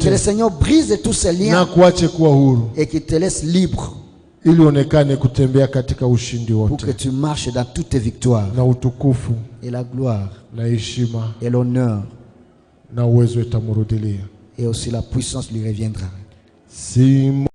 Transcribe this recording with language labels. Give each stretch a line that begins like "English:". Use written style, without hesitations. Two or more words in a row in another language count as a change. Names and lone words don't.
French: Que le Seigneur brise tous ces liens.
Swahili: Na kuache kuwa huru.
French: Et qu'il te laisse libre.
Swahili: Ili onekane kutembea katika ushindi wote.
French: Pour que tu marches dans toutes tes victoires.
Swahili: Na utukufu.
French: Et la gloire.
Swahili: Na heshima.
French: Et l'honneur.
Swahili: Na uwezo itamurudilia.
French: Et aussi la puissance lui reviendra.